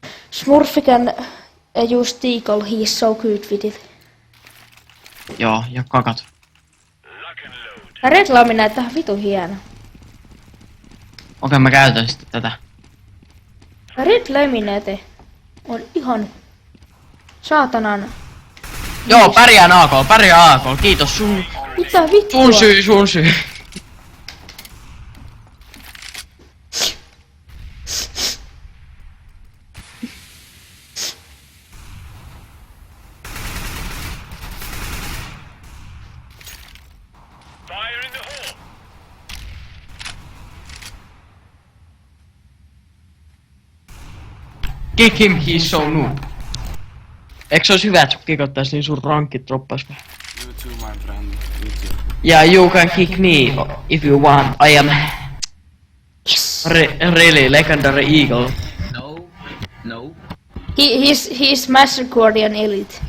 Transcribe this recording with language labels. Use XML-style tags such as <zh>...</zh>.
<en>Smurf can use Deagle, he is so good with it.</en> <fi>Joo, ja kakat. Red Lami näyttää vitun hieno. Okei, mä käytän sitten tätä. Red Laminate on ihan saatanan. Joo, pärjään AK, kiitos sun. Mitä vittua? Sun syy.</fi> <en>Kick him, he's so noob.</en> <fi>Eikö se olisi hyvä, että sun kikottais niin sun rankit droppais?</fi> <en>You too, my friend. You too. Yeah, you can kick me if you want. I am really legendary eagle. No. No. He's Master Guardian Elite.</en>